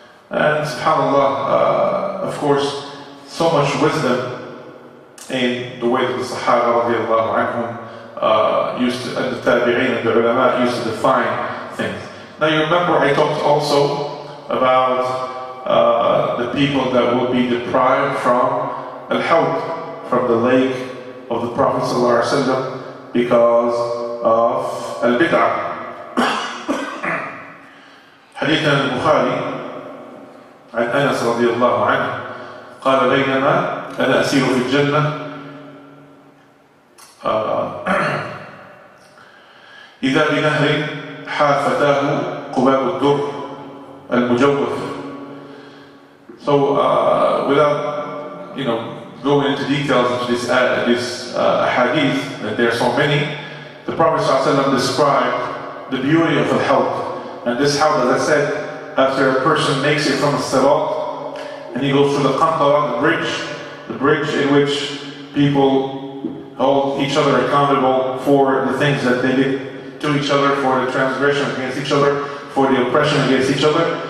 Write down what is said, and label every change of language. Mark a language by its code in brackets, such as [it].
[en] And subhanAllah, of course, so much wisdom in the way that the Sahaba radiallahu anhum used to, and the Tabi'een and the ulama used to define things. Now you remember I talked also about the people that will be deprived from al-hawd, from the lake of the Prophet ﷺ because of البدعة. [ar] حديث البخاري عن أنس رضي الله عنه قال بينما أنا أسير في الجنة إذا بنهر حافتاه قباب الدر المجوف. [en] So without going into details of this hadith, that there are so many, the Prophet ﷺ described the beauty of al-hawd. And this hawd, as I said, after a person makes it from a sirat, and he goes through the qantara, the bridge in which people hold each other accountable for the things that they did to each other, for the transgression against each other, for the oppression against each other.